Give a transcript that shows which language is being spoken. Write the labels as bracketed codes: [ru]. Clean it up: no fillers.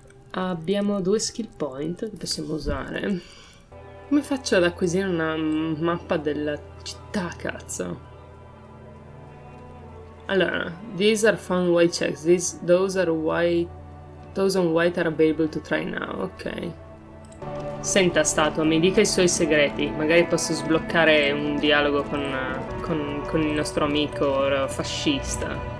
[it] Abbiamo 2 skill point che possiamo usare. Come faccio ad acquisire una mappa della città, cazzo? [en] Allora, these are found white checks. Those on white are available to try now. Ok. [it] Senta, statua, mi dica i suoi segreti. Magari posso sbloccare un dialogo con il nostro amico fascista.